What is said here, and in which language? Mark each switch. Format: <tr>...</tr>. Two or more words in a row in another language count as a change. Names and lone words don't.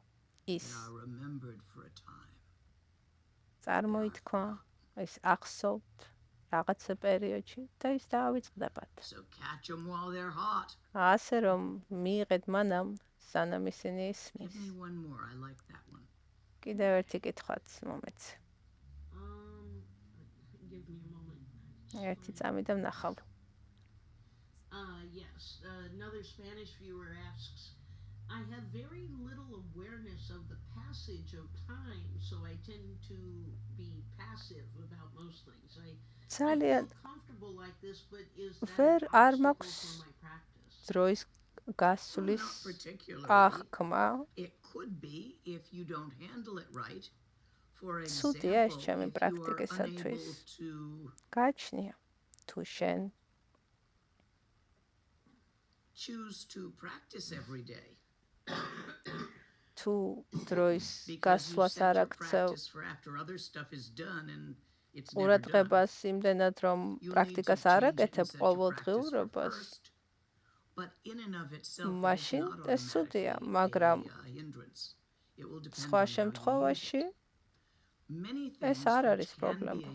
<ka>ის წარმოითქვა, ის ახსოვთ რაღაცა პერიოდში და ის დაავიწყდებათ. ასე რომ მიიღეთ მანამ, სანამ ისინი ისმის. კიდევ ერთი კითხვაც მომეც. ერთი წამი და ვნახავ.</ka> <en>Yes, another Spanish viewer asks, I have very little awareness of the passage of time, so I tend to be passive about most things. I feel comfortable like this, but is that possible for my practice?</en> <ka>დროის გასვლის აღქმა.</ka> <en>It could be if you don't handle it right. For</en> <ka>ცუდია ეს ჩემი პრაქტიკისათვის. გაჩნია თუ შენ</ka> <en>choose to practice every day.</en> <ka>თუ დროის გასვლას არ აქცევ ყურადღებას იმდენად, რომ პრაქტიკას არ აკეთებ ყოველდღიურობას, მაშინ ეს ცუდია, მაგრამ სხვა შემთხვევაში ეს არ არის პრობლემა.</ka>